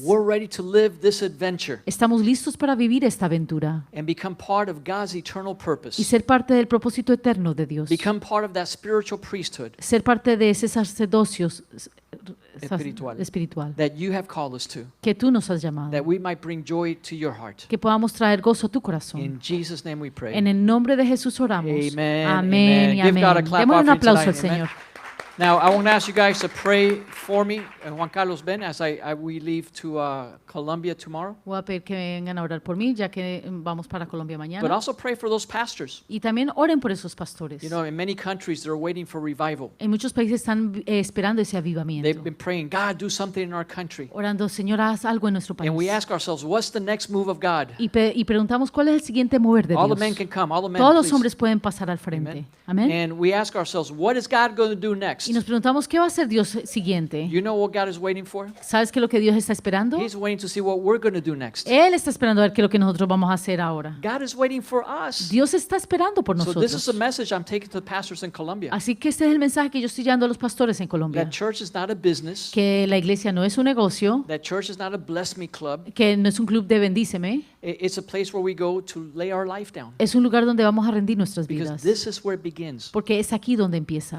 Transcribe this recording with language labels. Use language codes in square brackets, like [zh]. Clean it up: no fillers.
[en] We're ready to live this adventure [es] Estamos listos para vivir esta aventura [en] and become part of God's eternal [es] y [en] purpose, [es] ser parte del propósito eterno de Dios. [en] become part of that spiritual priesthood [es] Ser parte de ese sacerdocio Espiritual. espiritual [en] that you have called us to, [es] que tú nos has llamado. [en] that we might bring joy to your heart. [es] Que podamos traer gozo a tu corazón. [en] In Jesus' name we pray. [es] En el nombre de Jesús oramos. [en] Amen, [es] Amén y [en] amen. Give God a [es] amén. [en] clap [es] Démosle un [en] offering [es] aplauso al [en] tonight, amen. [es] Señor. [en] Now, I want to ask you guys to pray for me, Juan Carlos Ben, as we leave to Colombia tomorrow. [es] Voy a pedir que vengan a orar por mí, ya que vamos para Colombia [en] But [es] mañana. [en] also pray for those pastors. [es] Y también oren por esos pastores. [en] You know, in many countries, they're waiting for revival. [es] En muchos países están esperando ese [en] They've [es] avivamiento. [en] been praying, God, do something in our country. [es] Orando, Señor, haz algo en nuestro país. [en] And we ask ourselves, what's the next move of God? [es] Y preguntamos cuál es el siguiente mover de [en] All the [es] Dios. [en] men can come. All the men, [es] Todos los [en] please. [es] hombres pueden pasar al frente. [en] Amen. [es] Amén. [en] And we ask ourselves, what is God going to do next? next? [es] Y nos preguntamos, ¿qué va a hacer Dios siguiente? [en] You know what God is waiting for? [es] ¿Sabes qué es lo que Dios está esperando? [en] He's waiting to see what we're going to do next. [es] Él está esperando a ver qué es lo que nosotros vamos a hacer ahora. [en] God is waiting for us. [es] Dios está esperando por [en] So this is a [es] nosotros. [en] message I'm taking to the pastors in Colombia. [es] Así que este es el mensaje que yo estoy dando a los pastores en Colombia. [en] That church is not a business. [es] Que la iglesia no es un negocio, [en] That church is not a bless me club. [es] que no es un club de bendíceme, [en] It's a place where we go to lay our life down. [es] es un lugar donde vamos a rendir nuestras [en] Because [es] vidas. [en] this is where it begins. [es] Porque es aquí donde empieza,